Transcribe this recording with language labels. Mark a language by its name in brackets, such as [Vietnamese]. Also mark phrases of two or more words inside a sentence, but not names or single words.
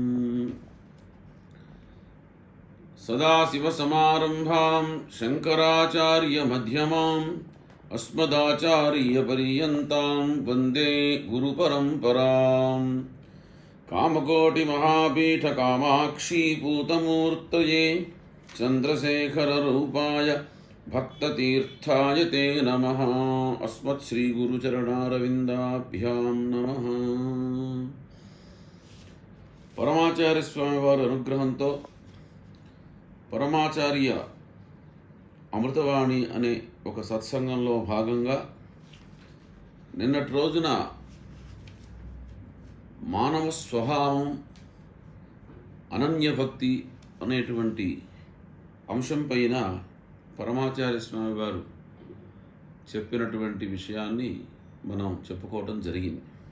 [Sanskrit] सदाशिवसमारम्भां शङ्कराचार्यमध्यमाम् अस्मदाचार्यपर्यन्तां वन्दे गुरुपरम्पराम्। कामकोटिमहापीठ कामाक्षी पूतमूर्तये चन्द्रशेखररूपाय भक्ततीर्थाय ते नमः। अस्मत्श्रीगुरुचरणारविन्दाभ्यां नमः। [Telugu] పరమాచార్య స్వామి వారి అనుగ్రహంతో పరమాచార్య అమృతవాణి అనే ఒక సత్సంగంలో భాగంగా నిన్నటి రోజున మానవ స్వభావం అనన్యభక్తి అనేటువంటి అంశం పైన పరమాచార్య స్వామి వారు చెప్పినటువంటి విషయాన్ని మనం చెప్పుకోవటం జరిగింది.